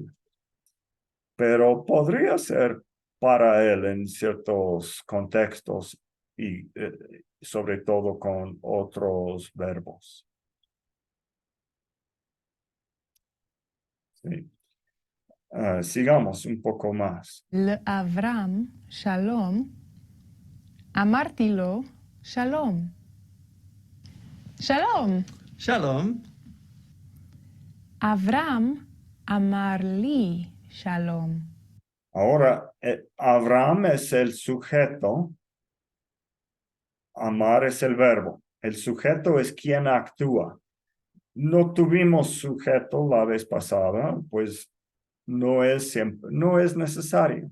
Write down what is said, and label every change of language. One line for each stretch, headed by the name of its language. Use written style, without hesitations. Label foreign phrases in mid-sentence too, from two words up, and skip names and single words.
Spanish: Pero podría ser para él en ciertos contextos y sobre todo con otros verbos. Sí. Sigamos un poco más.
Hebrew: לאברהם שלום, אמרתי לו שלום. שלום. Shalom. אברהם אמר לי שלום.
Spanish: Ahora, Abraham es el sujeto, amar es el verbo. El sujeto es quien actúa. No tuvimos sujeto la vez pasada, pues no es necesario.